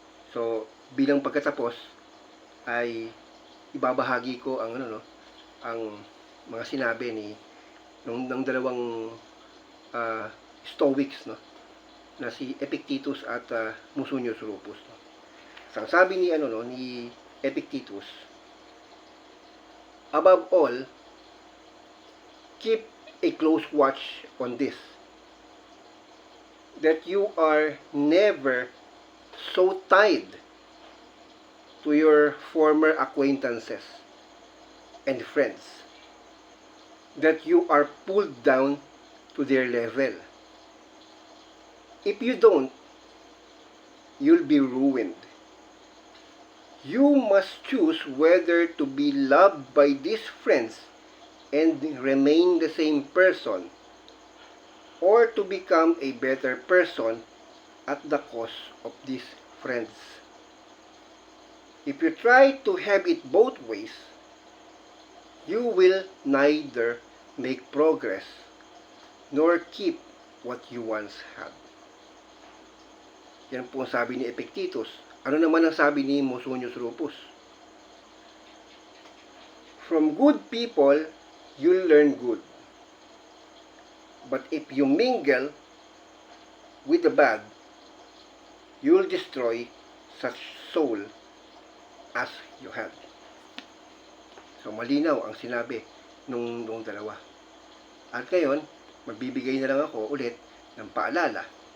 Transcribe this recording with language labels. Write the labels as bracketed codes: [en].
[tl] So, bilang pagkatapos ay ibabahagi ko ang mga sinabi ng dalawang Stoics, na si Epictetus at Musonius Rufus. Ang sabi ni Epictetus, [en] above all, keep a close watch on this, that you are never so tied to your former acquaintances and friends that you are pulled down to their level. If you don't, you'll be ruined. You must choose whether to be loved by these friends and remain the same person, or to become a better person at the cost of these friends. If you try to have it both ways, you will neither make progress nor keep what you once had. [tl] Yan po ang sabi ni Epictetus. Ano naman ang sabi ni Musonius Rufus? [en] From good people, you'll learn good. But if you mingle with the bad, you'll destroy such soul as you have. [tl] So, malinaw ang sinabi nung dalawa. At ngayon, magbibigay na lang ako ulit ng paalala.